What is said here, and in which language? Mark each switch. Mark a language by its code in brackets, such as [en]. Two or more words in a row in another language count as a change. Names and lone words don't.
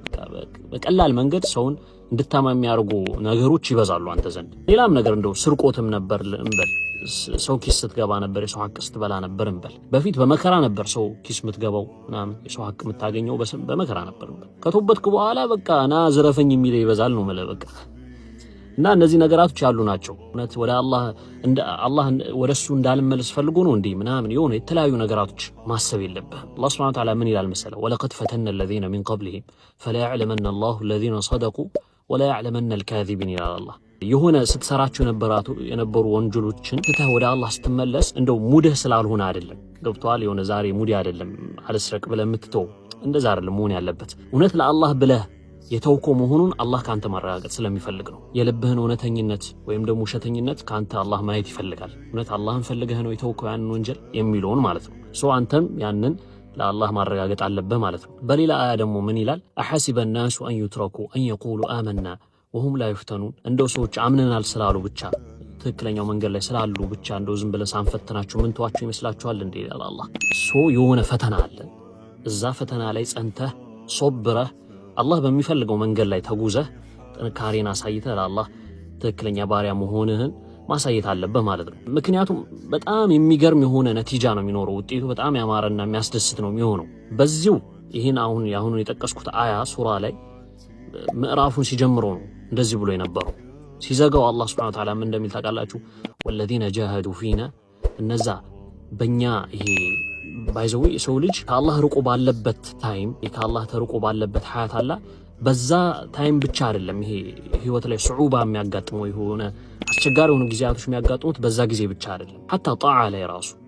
[am] በቀላል መንገድ ሰውን እንድታማ የሚያርጉ ነገሮች ይበዛሉ አንተ ዘንድ ሌላም ነገር እንደው ስርቆትም ነበር እንበል ሰው ኪስ ስትገባ ነበር የሰው ሐቅ ስትበላ ነበር እንበል በፊት በመከራ ነበር ሰው ኪስ ምትገባው ምናምን የሰው ሐቅ ምታገኘው በመከራ ነበር እንበል ከተወበትክ በኋላ በቃ ና ዝረፈኝ የሚል ይበዛል ነው ማለት በቃ እና እነዚህ ነገራቶች ያሉ ናቸው እውነት ወደ አላህ ወደሱ እንዳልመለስ ፈልጎ ነው እንዴ ምናምን የሆነ የተለያዩ ነገራቶች ማሰብ የለብህም አላህ [ar] سبحانه وتعالى [am] ምን ይላል መሰለ [ar] ولقد فتنا الذين من قبلهم فلا يعلمن الله الذين صدقوا ولا يعلمن الكاذبين [am] ይላል አላህ የሆነ ስትሰራቸው የነበሩ ወንጀሎችን ትተህ ወደ አላህ ስትመለስ እንደው ሙድህ ስላልሆነ አይደለም ገብቷል የሆነ ዛሬ ሙዲ አይደለም አልስረቅ ብለህ የምትተው እንደዛ አይደለም መሆን ያለበት እውነት ለአላህ ብለህ የተውከው መሆኑን አላህ ካንተ ማረጋገጥ ስለሚፈልግ ነው የልብህን እውነተኝነት ወይም ደግሞ ውሸተኝነት ካንተ አላህ ማየት ይፈልጋል እውነት አላህን ፈልገህ ነው የተውከው ያንን ወንጀል የሚለውን ማለት ነው አንተም ያንን ለአላህ ማረጋገጥ አለበት ማለት ነው በሌላ አያ ደግሞ ምን ይላል አሐሲበ [ar] الناس أن يتركوا أن يقولوا آمنا وهم لا يفتنون [am] እንደው ሰዎች አምነናል ስላሉ ብቻ ትክክለኛው መንገድ ላይ ስላሉ ብቻ እንደው ዝም ብለን ሳንፈትናቸው ምን ተዋቸው ይመስላችኋል እንዴ ይላል አላህ የሆነ ፈተና አለ እዛ ፈተና ላይ ጸንተህ ሶብረህ አላህ በሚፈልገው መንገድ ላይ ተጉዘህ ጥንካሬን አሳይተህ ለአላህ ትክክለኛ ባሪያ መሆንህን ማሳየት አለበት ማለት ነው ምክንያቱም በጣም የሚገርም የሆነ ነቲጃ ነው የሚኖረው ውጤቱ በጣም ያማረና የሚያስደስት ነው የሚሆነው በዚሁ ይሄን አሁን የጠቀስኩት አያ ሱራ ላይ ምዕራፉን ሲጀምሩ ነው እንደዚህ ብሎ የነበረው ሲዘጋው አላህ [ar] سبحانه وتعالى [am] ምን እንደሚል ታውቃላችሁ [ar] والذين جاهدوا فينا [am] እነዛ በእኛ ይሄ ባይዘው ሰው ልጅ ከአላህ ርቆ ባለበት ታይም ከአላህ ተርቆ ባለበት ሐያት አላ በዛ ታይም ብቻ አይደለም ይሄ ህይወት ላይ ሱዑባ የሚያጋጥመው የሆነ አስቸጋሪ የሆኑ ጊዜያቶች የሚያጋጥሙት በዛ ጊዜ ብቻ አይደለም hatta ጣዓ ላይ ራሱ